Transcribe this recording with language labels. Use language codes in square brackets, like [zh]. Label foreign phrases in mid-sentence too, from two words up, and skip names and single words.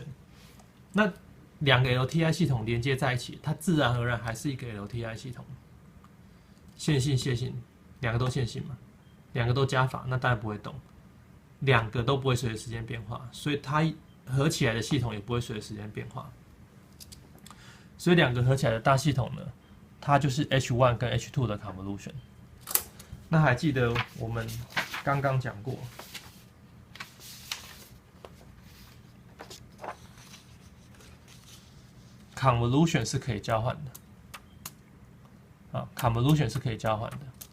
[zh] 那兩個 LTI 系統連接在一起，它自然而然還是一個 LTI 系統。線性、线性，兩個都線性嘛，兩個都加法，那當然不會動。兩個都不會隨着時間變化，所以它合起來的系統也不會隨着時間變化。所以兩個合起來的大系統呢，它就是 H1 跟 H2 的 convolution。那還記得我們剛剛講過，convolution 是可以交換的，convolution 是可以交換的。